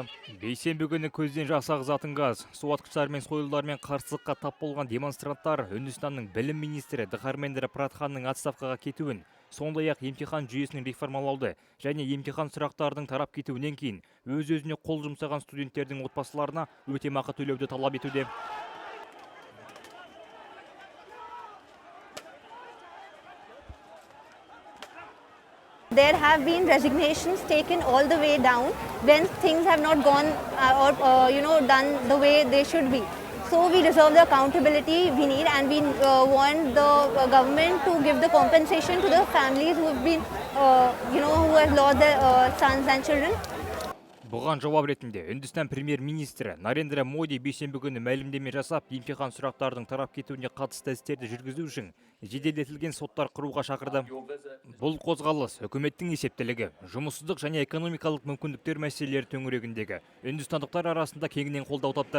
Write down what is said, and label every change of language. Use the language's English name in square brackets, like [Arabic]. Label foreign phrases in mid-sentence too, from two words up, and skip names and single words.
[Kazakh] Бейсенбі күні көзден жас ағызатын газ, су атқыштар мен сойылдармен қарсылыққа тап болған демонстранттар Үндістанның білім министрі Дхармендра Прадханның отставкаға кетуін, сондай-ақ емтихан жүйесін реформалауды және емтихан сұрақтарының тарап кетуінен кейін өз-өзіне қол жұмсаған студенттердің отбасыларына өтемақы төлеуді талап етуде. [English] There have been resignations taken all the way down when things have not gone done the way they should be. So we deserve the accountability we need, and we want the government to give the compensation to the families who have been, who have lost their sons and children. [Kazakh] Бұған жауап ретінде Үндістан премьер-министрі Нарендра Моди бейсенбі күні мәлімдеме жасап, емтихан сұрақтардың тарап кетуіне қатысты істерді жүргізу үшін жеделдетілген соттар құруға шақырды. Бұл қозғалыс үкіметтің есептілігі, жұмыссыздық және экономикалық мүмкіндіктер мәселелері төңірегіндегі үндістандықтар арасында кеңінен қолдау тапты.